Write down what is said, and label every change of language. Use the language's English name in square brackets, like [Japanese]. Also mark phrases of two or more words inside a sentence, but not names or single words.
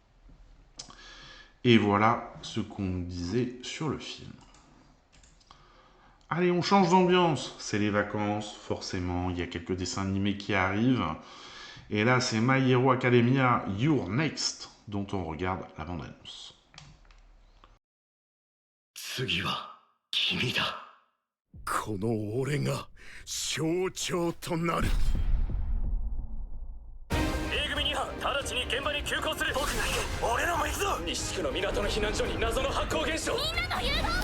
[French] Et voilà ce qu'on disait sur le film. Allez, on change d'ambiance. C'est les vacances, forcément. Il y a quelques dessins animés qui arrivent. Et là, c'est My Hero Academia You're Next, dont on regarde la bande-annonce. [Japanese] 次は君だ。この俺が象徴となる。A 組2班、直ちに現場に急行する。僕が行く。俺らも行くぞ。西地区の港の避難所に謎の発光現象。みんなの融合。